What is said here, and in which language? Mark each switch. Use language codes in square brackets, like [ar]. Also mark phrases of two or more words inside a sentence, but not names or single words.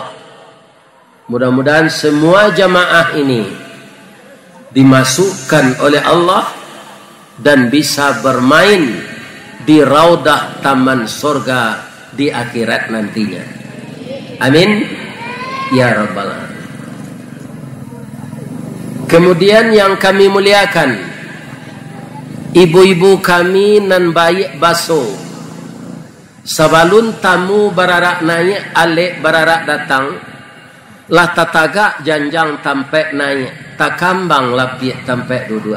[id] Mudah-mudahan semua jamaah ini dimasukkan oleh Allah dan bisa bermain di raudah taman surga di akhirat nantinya. [ar] Amin ya rabbal alamin. [id] Kemudian yang kami muliakan, ibu-ibu kami [min] nan baik baso, sabalun tamu bararak naik alek bararak datang, lah tataga janjang tampek naik, takambang lapik tampek duduk.